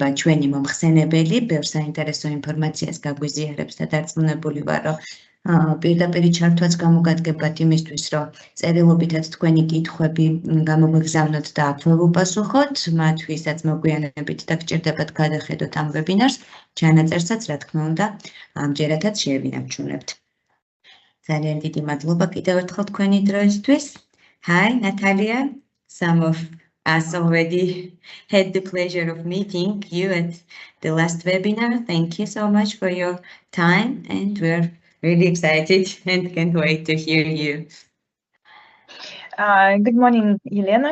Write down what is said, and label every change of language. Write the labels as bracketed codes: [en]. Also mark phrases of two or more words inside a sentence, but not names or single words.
[ka] ჩვენი მომხსენებელი, ბევრ საინტერესო ინფორმაციას გაგვიზიარებს და დარწმუნებული ვარ, რომ პირდაპირ ჩართვაც გამოგადგებათ იმისთვის, რომ წერილობითაც თქვენი კითხვები გამოგვიგზავნოთ და აქვე უპასუხოთ, მათ ვისაც მოგვიანებით და გჭირდებათ გადახედოთ ამ ვებინარს, ჩანაწერსაც, რა თქმა უნდა, ამჯერადაც შევინარჩუნებთ. ძალიან დიდი მადლობა კიდევ ერთხელ თქვენი დროისთვის. [en] Hi, Natalia. Some of us already had the pleasure of meeting you at the last webinar. Thank you so much for your time, and we're really excited and can't wait to hear you. Good morning, Elena.